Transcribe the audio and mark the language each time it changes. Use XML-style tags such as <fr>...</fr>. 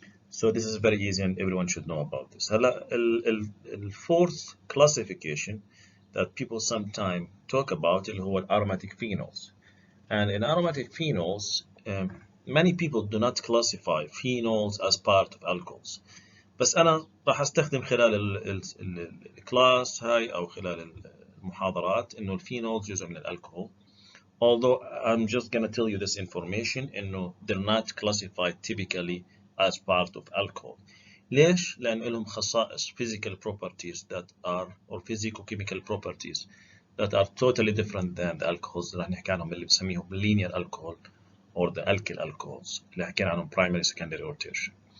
<en>So this is very easy and everyone should know about this. The fourth classification that people sometimes talk about is aromatic phenols. And in aromatic phenols, many people do not classify phenols as part of alcohols.</en> <ar>بس أنا راح أستخدم خلال الكلاس هاي أو خلال المحاضرات إنه الphenols جزء من الالكحول.</ar> <en>Although I'm just gonna tell you this information</en> <ar>إنه</ar> <en>they're not classified typically as part of alcohol.</en> <ar>ليش؟ لأن لهم خصائص</ar> <en>physical properties that are or physicochemical properties that are totally different than the alcohols</en> <ar>اللي نحكي عنهم اللي بنسميهم</ar> <en>linear alcohol or the alkyl alcohols</en> <ar>اللي حكينا عنهم</ar> <en>primary, secondary or tertiary.</en>